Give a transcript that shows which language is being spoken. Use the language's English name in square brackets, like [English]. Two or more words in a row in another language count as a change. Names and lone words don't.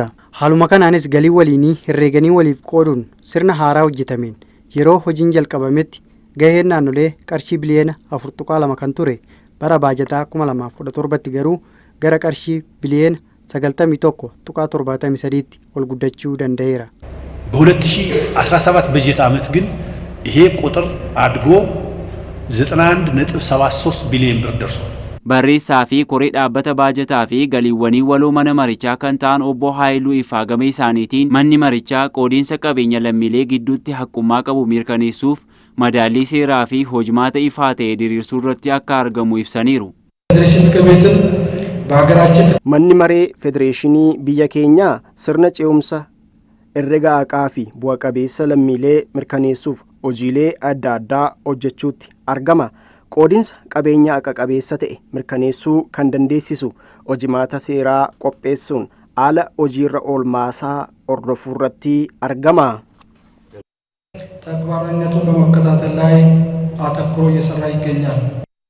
[Oromo] Haaluma kanaanis galii waliinii herreeganii waliif qooduun sirna haaraa hojjetameen yeroo hojiin jalqabametti gaheen naannolee qarshii biliyoona 4.2 kan ture bara baajataa 2017tti garuu gara qarshii biliyoona 91.73tti ol guddachuu danda'eera. [Amharic] በ2017 በጀት ዓመት ግን ይሄ ቁጥር አድጎ 91.73 ቢሊዮን ብር ደርሷል። [Oromo] Barreessaa fi koree dhaabbata baajataa fi galiiwwanii waloo mana marichaa kan ta'an obbo Haayiluu Ifaa gama isaaniitiin manni marichaa qoodiinsa qabeenya lammiilee gidduutti haqqummaa qabu mirkaneessuuf madaallii seeraa fi hojimaata ifaa ta'e diriirsuu irratti akka argamu ibsaniiru. Manni maree federeeshinii biyya keenyaa sirna ce'umsa herrega haqaa fi bu'a qabeessa lammiilee mirkaneessuuf hojiilee adda addaa hojjechuutti argama. Qoodiinsa qabeenya haqa qabeessa ta'e mirkaneessuu kan dandeessisu hojimaata seeraa qopheessuun haala hojiirra oolmaasaa hordofuu irratti argama. [Amharic] ተግባራዊነቱን በመከታተል ላይ አተኩሮ እየሰራ ይገኛል።